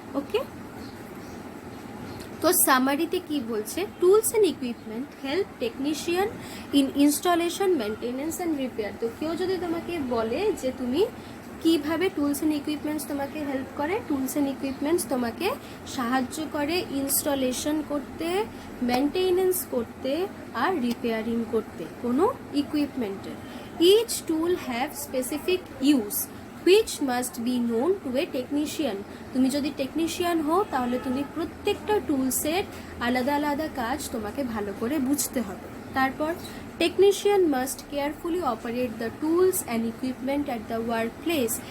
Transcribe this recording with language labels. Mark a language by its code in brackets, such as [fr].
[bn] ওকে, তো সামারিতে কি বলছে, [en] Tools and equipment help technician in installation, maintenance and repair. [bn] তো কেউ যদি তোমাকে বলে যে তুমি কিভাবে টুলস অ্যান্ড ইকুইপমেন্টস তোমাকে হেল্প করে? টুলস অ্যান্ড ইকুইপমেন্টস তোমাকে সাহায্য করে ইনস্টলেশন করতে, মেনটেনেন্স করতে আর রিপেয়ারিং করতে কোনো ইকুইপমেন্টের। [en] Each tool have specific use which must be known to a technician. [bn] তুমি যদি টেকনিশিয়ান হও তাহলে তুমি প্রত্যেকটা টুলসের আলাদা আলাদা কাজ তোমাকে ভালো করে বুঝতে হবে। [en] তারপর technician must carefully operate the tools and equipment at the work place.